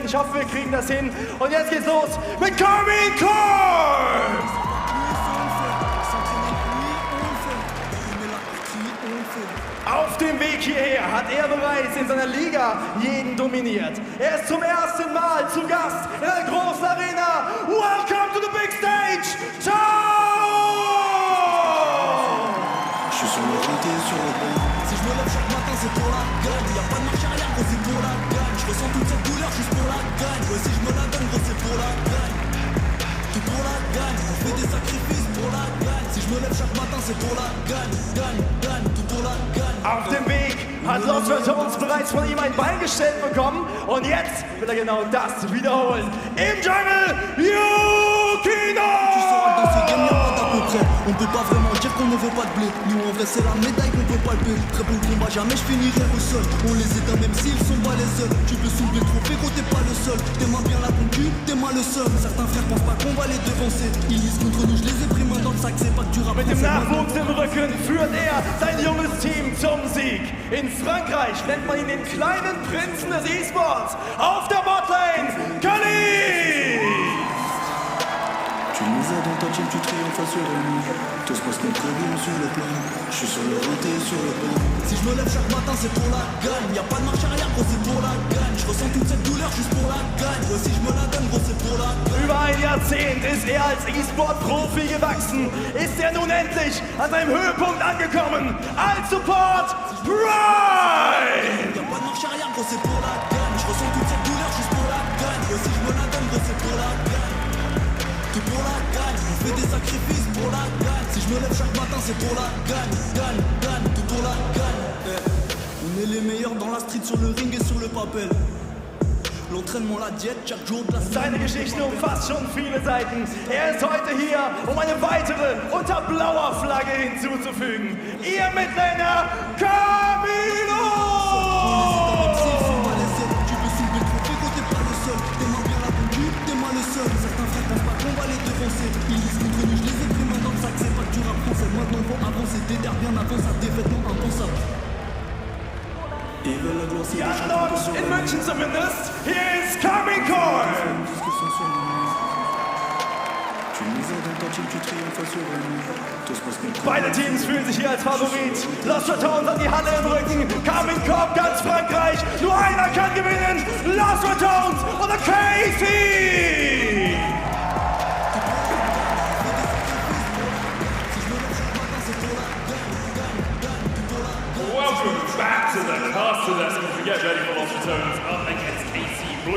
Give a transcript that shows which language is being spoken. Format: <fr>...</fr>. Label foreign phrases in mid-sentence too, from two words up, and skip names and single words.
<de>Ich hoffe, wir kriegen das hin. Und jetzt geht's los mit Carmine Corp! Auf dem Weg hierher hat er bereits in seiner Liga jeden dominiert. Er ist zum ersten Mal zu Gast in einer großen Arena.</de> <en>Welcome to the big stage, Tau!</en> <fr>Je suis sur le côté, sur le banc. Si je me lève chaque matin, c'est pour la gagne. Y'a pas de marche arrière, gros, c'est pour la gagne. Je ressens toute cette douleur juste pour la gagne. Ouais, si je me la donne, gros, c'est pour la gagne. Tout pour la gagne, on fait des sacrifices pour la gagne. Si je me lève chaque matin, c'est pour la gagne. Gagne, gagne, tout pour la gagne.</fr> <de>Auf dem Weg hat Lost Returns bereits von ihm ein Bein gestellt bekommen und jetzt will er genau das wiederholen. Im Jungle, Yukino!</de> <fr>On peut pas vraiment dire qu'on ne veut pas de blé. Nous en vrai c'est la médaille qu'on peut palper. Très beau combat, jamais je finirai au sol. On les éteint même s'ils sont pas les seuls. Tu peux soulever le trophée quand t'es pas le seul. T'es moins bien la concu, t'es moins le seul. Certains frères pensent pas qu'on va les devancer. Ils lisent contre nous, je les ai pris main dans le sac. C'est pas que tu rappelles.</fr> <de>Mit dem Nachwuchs im Rücken führt er sein junges Team zum Sieg. In Frankreich nennt man ihn den kleinen Prinzen des Esports. Auf der Botlane, Kali!</de> <fr>Tu nous as dans ta team, tu triomphes assurément. Tout se passe comme prévu sur le plan. Je suis sur le rinté, sur le banc. Si je me lève chaque matin, c'est pour la gagne. Y'a pas de marche arrière, gros, c'est pour la gagne. Je ressens toute cette douleur juste pour la gagne. Ouais, si je me la donne, gros, c'est pour la gagne.</fr> <de>Über ein Jahrzehnt ist er als E-Sport-Profi gewachsen. Ist er nun endlich an seinem Höhepunkt angekommen. Als Support, Prime!</de> <fr>Y'a pas de marche arrière, gros, c'est pour la gagne. Je ressens toute cette douleur juste pour la gagne. Ouais, si je me la donne, gros, c'est pour la gagne. Tout pour la gagne, on fait des sacrifices pour la gagne. Si je me lève chaque matin, c'est pour la gagne. Gagne, gagne, tout pour la gagne. On est les meilleurs dans la street, sur le ring et sur le papel. L'entraînement, la diète, chaque jour de la semaine.</fr> <de>Seine Geschichte umfasst schon viele Seiten. Er ist heute hier, um eine weitere unter blauer Flagge hinzuzufügen. Ihr Midlaner, Camilo!</de> <fr>Tu peux soulever le trophée quand t'es pas le seul. T'es moins bien la concu, t'es moins le seul. Certains frères pensent pas qu'on va les devancer. Ils lisent contre nous, je les ai pris main dans le sac. C'est pas que tu rap français, maintenant faut avancer. Déterre bien avant sa défaite, non impensable.</fr> <de>Ja, in München zumindest. Hier ist Carmine Corp! Beide Teams fühlen sich hier als Favorit. Lost Returns hat die Halle im Rücken. Carmine Corp, ganz Frankreich. Nur einer kann gewinnen. Lost Returns oder Casey!</de> <en>Welcome back to the castle as we get ready for Lost Returns up against AC Blue.</en>